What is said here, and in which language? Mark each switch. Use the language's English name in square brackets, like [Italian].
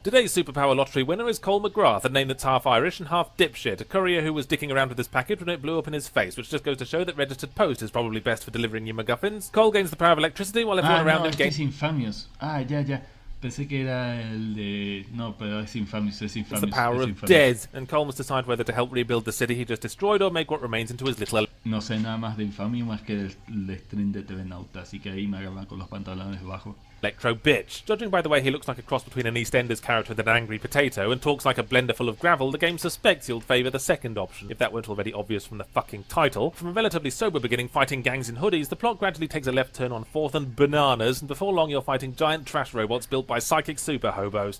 [English] Today's superpower lottery winner is Cole McGrath, a name that's half Irish and half dipshit, a courier who was dicking around with his package when it blew up in his face, which just goes to show that registered post is probably best for delivering your MacGuffins. Cole gains the power of electricity while everyone around [Spanish] no, [English] him gains... [Spanish] es Infamous. Ya. Pensé que era el de... No, pero es Infamous, [English] It's the power of death, and Cole must decide whether to help rebuild the city he just destroyed or make what remains into his little... [Spanish] No sé nada más de Infamous más que el stream de TV Nauta, así que ahí me agarran con los pantalones bajos. [English] Electro bitch. Judging by the way he looks like a cross between an EastEnders character and an angry potato and talks like a blender full of gravel, the game suspects you'll favour the second option, if that weren't already obvious from the fucking title. From a relatively sober beginning fighting gangs in hoodies, the plot gradually takes a left turn on 4th and bananas, and before long you're fighting giant trash robots built by psychic super hobos.